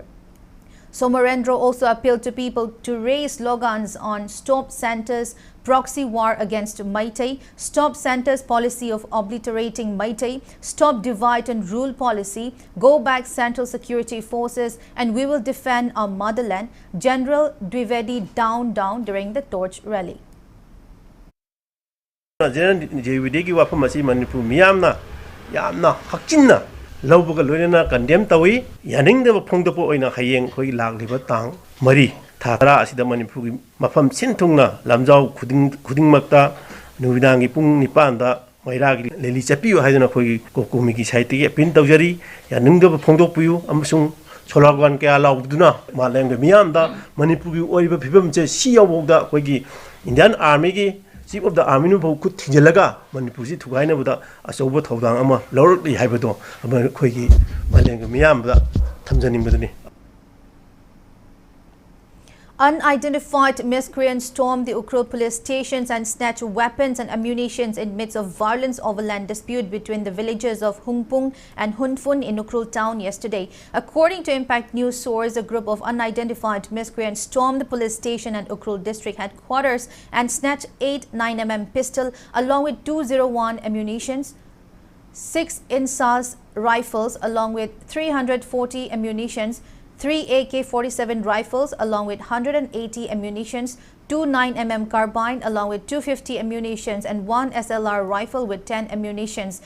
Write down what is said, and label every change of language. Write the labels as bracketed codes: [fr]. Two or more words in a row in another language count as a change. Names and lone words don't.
[en] Somorendra also appealed to people to raise slogans on Stop Centre's proxy war against Meitei, Stop Centre's policy of obliterating Meitei, Stop Divide and Rule policy, Go Back Central Security Forces, and We Will Defend Our Motherland. General Dwivedi down during the torch rally. [mni] General Dwivedi wafam asi Manipur miyamna yamna hakchinna lawbuga loinana condemn tawi yaningdeba phongdopo oina hayeng khoi lagliba tang mari thara asida Manipur gi mafam sinthungna lamjau khudingmakta nuwidangi pung 9 da mairagi leli chapiu haiduna khoi kokomi gi saiti gi pin tawjari yaningdeba phongdopuyu amasung cholagwan kya lawduna maleng miyamda Manipur gi oiba phibam che siyawda khoi gi Indian Army gi [en] Chief of the Army [mni] nu bau kut thingelaga Manipur si thugaina buda asobo thodang ama lawrli haibado ama khoigi maleng miyam da thamjani madani. [en] Unidentified miscreants stormed the Ukhrul police stations and snatched weapons and ammunition in midst of violence over land dispute between the villages of Hungpung and Hunfun in Ukhrul town yesterday. According to Impact News source, a group of unidentified miscreants stormed the police station and Ukhrul district headquarters and snatched 8 9mm pistol along with 201 ammunition, 6 Imphal rifles along with 340 ammunitions, 3 AK-47 rifles along with 180 ammunitions, 2 9mm carbine along with 250 ammunitions and 1 SLR rifle with 10 ammunitions.